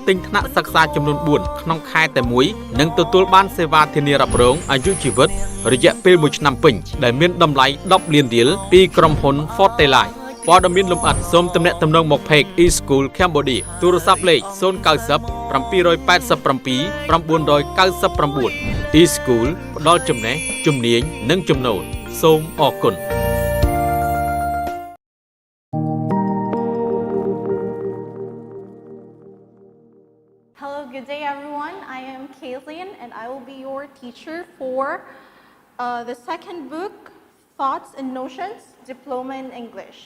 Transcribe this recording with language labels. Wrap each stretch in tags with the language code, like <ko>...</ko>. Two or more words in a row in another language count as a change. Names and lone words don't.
<km>ទិញថ្នាក់សិក្សាចំនួន4ក្នុងខែតែមួយនឹងទទួលបានសេវាធានារ៉ាប់រងអាយុជីវិតរយៈពេល1ឆ្នាំពេញដែលមានតម្លៃ10 លានរៀលពីក្រុមហ៊ុន Forteliteព័ត៌មានលម្អិតសូមទំនាក់ទំនងមក Page e-school Cambodia ទូរស័ព្ទលេខ090 787 999 e-school ផ្ដល់ចំណេះជំនាញនិងចំណូលសូមអរគុណ</km> <en>Hello, good day everyone. I am Caselyn and I will be your teacher for the second book, Thoughts and Notions, Diploma in English.</en>